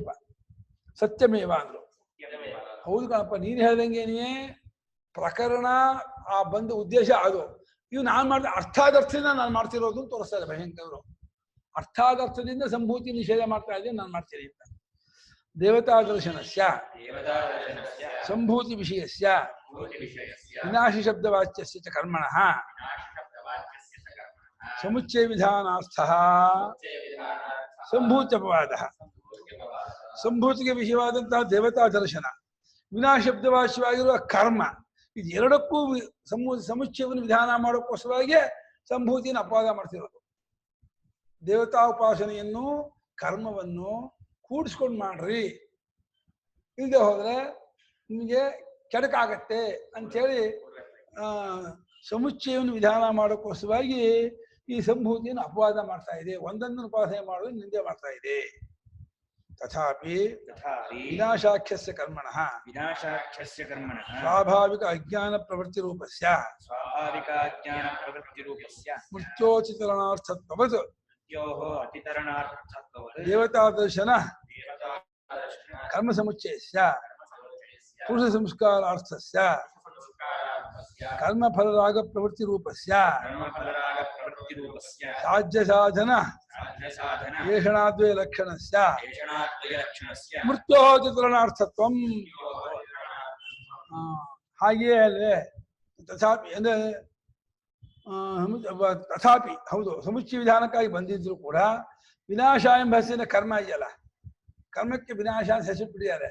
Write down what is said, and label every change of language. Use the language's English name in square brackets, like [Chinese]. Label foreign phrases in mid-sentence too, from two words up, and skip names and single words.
[Kannada] ಸತ್ಯಮೇವ ಅಂದ್ರು. ಹೌದು ಕಣಪ್ಪ, ನೀನು ಹೇಳ್ದಂಗೆನೇ ಪ್ರಕರಣ ಆ ಬಂದ ಉದ್ದೇಶ ಅದು. ಇವು ನಾನು ಮಾಡಿದ ಅರ್ಥಾದರ್ಥದಿಂದ ನಾನು ಮಾಡ್ತಿರೋದು ಅಂತ ತೋರಿಸ್ತಾರೆ ಭಯಂಕರರು. ಅರ್ಥಾದರ್ಥದಿಂದ ಸಂಭೂತಿ ನಿಷೇಧ ಮಾಡ್ತಾ ಇದ್ದೀನಿ, ನಾನು ಮಾಡ್ತೀನಿ ಅಂತ. [Sanskrit] ದೇವತಾದರ್ಶನಸ್ಯ देवतादर्शनस्य ಸಂಭೂತಿ ವಿಷಯಸ್ಯ भूतिविषयस्य ವಿನಾಶಿ ಶಬ್ದವಾಚ್ಯಸ್ಯ ಚ ಕರ್ಮಣಃ नाशिशब्दवाच्यस्य च कर्मणः ಸಮುಚ್ಚಯ ವಿಧಾನಾರ್ಥಃ विधानार्थः ಸಂಭೂತ್ಯಪವಾದಃ. [Kannada] ಸಂಭೂತಿಗೆ ವಿಷಯವಾದಂತಹ ದೇವತಾ ದರ್ಶನ, ವಿನಾಶ ಶಬ್ದವಾಚ್ಯವಾಗಿರುವ ಕರ್ಮ, ಇದು ಎರಡಕ್ಕೂ ಸಮುಚ್ಚಯವನ್ನು ವಿಧಾನ ಮಾಡೋಕ್ಕೋಸ್ಕರವಾಗಿ ಸಂಭೂತಿಯನ್ನು ಅಪವಾದ ಮಾಡ್ತಿರೋದು. ದೇವತಾ ಉಪಾಸನೆಯನ್ನು ಕರ್ಮವನ್ನು ಕೂಡಿಸ್ಕೊಂಡು ಮಾಡ್ರಿ, ಇಲ್ಲದೆ ಹೋದ್ರೆ ನಿಮಗೆ ಕೆಡಕಾಗತ್ತೆ ಅಂಥೇಳಿ ಸಮುಚ್ಚಯವನ್ನು ವಿಧಾನ ಮಾಡೋಕ್ಕೋಸ್ಕರವಾಗಿ ಈ ಸಂಭೂತಿಯನ್ನು ಅಪವಾದ ಮಾಡ್ತಾ ಇದೆ. ಒಂದನ್ನು ಉಪಾಸನೆ ಮಾಡೋದು ನಿಂದೆ ಮಾಡ್ತಾ ಇದೆ. [Sanskrit] ತಥಾಪಿ तथापि ವಿನಾಶಾಖ್ಯಸ್ಯ ಕರ್ಮಣಃ विनाशाख्यस्य कर्मणः ಸ್ವಾಭಾವಿಕ ಅಜ್ಞಾನ ಪ್ರವೃತ್ತಿ ರೂಪಸ್ಯ स्वाभाविकाज्ञानप्रवृत्तिरूपस्य ಮೃತ್ಯೋಚಿತರಣಾರ್ಥತ್ವವತ್ मृत्योः अतितरणार्थत्ववत् ದೇವತಾದರ್ಶನ देवतादर्शन ಕರ್ಮ ಸಮುಚ್ಚಯಸ್ಯ ಪುರುಷ ಸಂಸ್ಕಾರಾರ್ಥಸ್ಯ ಕರ್ಮಫಲರಾಗ ಪ್ರವೃತ್ತಿ ರೂಪಸ್ಯ कर्मफलरागप्रवृत्तिरूपस्य ಸಾಧ್ಯ ಸಾಧನ साध्यसाधन ಏಷಣಾದ್ವಯ ಲಕ್ಷಣಸ್ಯ ಏಷಣಾದ್ವಯಲಕ್ಷಣಸ್ಯ ಮೃತ್ಯೋಚಿತರಣಾರ್ಥತ್ವಂ. [Kannada] ಹಾಗೆಯೇ ಅಲ್ವೇ ತಥಾಪಿ ಅಂದ್ರೆ ತಥಾಪಿ ಹೌದು, ಸಮುಚ್ಚಯ ವಿಧಾನಕ್ಕಾಗಿ ಬಂದಿದ್ರು ಕೂಡ ವಿನಾಶ ಎಂಬ ಹೆಸರಿನ ಕರ್ಮ ಇದೆಯಲ್ಲ, ಕರ್ಮಕ್ಕೆ ವಿನಾಶ ಅಂತ ಹೆಸರು ಬಿಟ್ಟಿದ್ದಾರೆ.